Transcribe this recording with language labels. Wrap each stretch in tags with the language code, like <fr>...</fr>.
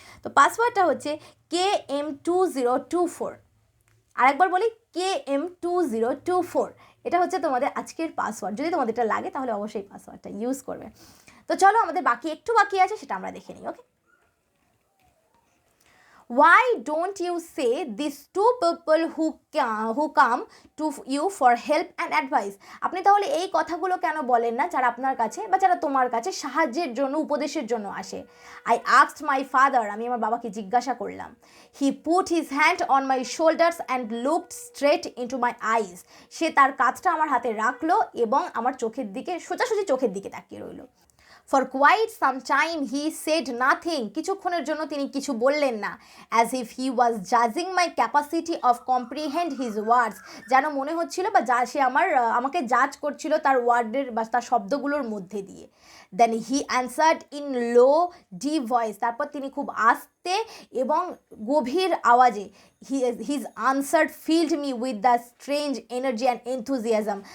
<bn>তো পাসওয়ার্ডটা হচ্ছে KM2024। আরেকবার বলি, KM2024। এটা হচ্ছে তোমাদের আজকের পাসওয়ার্ড। যদি তোমাদের এটা লাগে তাহলে অবশ্যই পাসওয়ার্ডটা ইউজ করবে। তো চলো আমাদের একটু বাকি আছে, সেটা আমরা দেখে নিই, ওকে।</bn> <en>Why don't you say these two people who come to you for help and advice?</en> <bn>আপনি তাহলে এই কথাগুলো কেন বলেন না যারা আপনার কাছে বা যারা তোমার কাছে সাহায্যের জন্য, উপদেশের জন্য আসে?</bn> <en>I asked my father,</en> <bn>আমি আমার বাবাকে জিজ্ঞাসা করলাম।</bn> <en>He put his hand on my shoulders and looked straight into my eyes.</en> <bn>সে তার কাঁধটা আমার হাতে রাখলো এবং আমার সোজাসুজি চোখের দিকে তাকিয়ে রইল।</bn> <en>For quite some time he said nothing.</en> <bn>কিছুক্ষণের জন্য তিনি কিছু বললেন না।</bn> <en>As if he was judging my capacity of comprehend his words.</en> <bn>যেন মনে হচ্ছিল বা সে আমাকে জাজ করছিল তার ওয়ার্ডের বা তার শব্দগুলোর মধ্যে দিয়ে।</bn> <en>Then he answered in low deep voice.</en> <bn>তারপর তিনি খুব আস্তে এবং গভীর আওয়াজে,</bn> <en>his answer filled me with the strange energy and enthusiasm.</en>